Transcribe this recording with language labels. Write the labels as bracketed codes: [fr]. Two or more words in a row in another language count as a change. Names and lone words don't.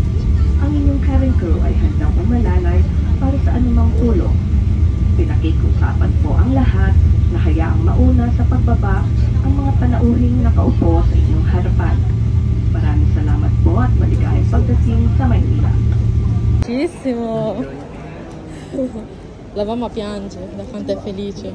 [tl] Ang inyong [en] cabin crew [tl] ay handang umalalay para sa anumang tulong. Pinakikiusapan po ang lahat na hayaang mauna sa pagbaba ang mga panauhing nakaupo sa inyong harapan. Maraming salamat po at maligayang pagdating sa Maynila. [it] Bellissimo! La mamma piange da quanto è felice.